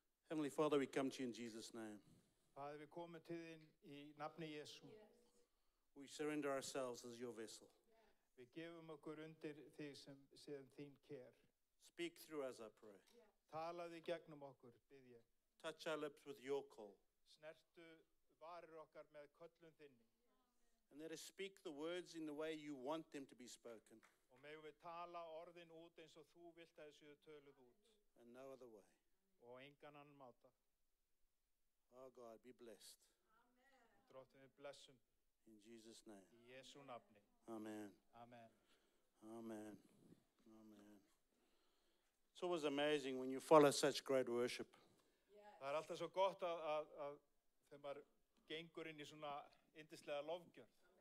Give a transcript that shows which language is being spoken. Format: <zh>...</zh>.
<en>Heavenly Father, we come to you in Jesus' name.</en> <is>Faðir, við komum til þín í nafni Jesú.</is> <en>We surrender ourselves as your vessel.</en> <is>Við gefum okkur undir þig sem þín ker.</is> <en>Speak through us, I pray.</en> <is>Talaðu í gegnum okkur, bið ég.</is> <en>Touch our lips with your call.</en> <is>Snertu varir okkar með köllun þinni.</is> <en>And let us speak the words in the way you want them to be spoken.</en> <is>Og megum við tala orðin út eins og þú vilt að þessu töluð út.</is> <en>And no other way.</en> <is>Og engan annan máta.</is> <en>Oh God, be blessed.</en> <is>Drottinn, við blessum.</is> <en>In Jesus' name.</en> <is>Í Jesú nafni.</is> <en>Amen.</en> <is>Amen. Amen. Amen.</is> <en>It's always amazing when you follow such great worship.</en> <is>Það alltaf svo gott að þegar maður gengur inn í svona yndislega lofgjörð.</is>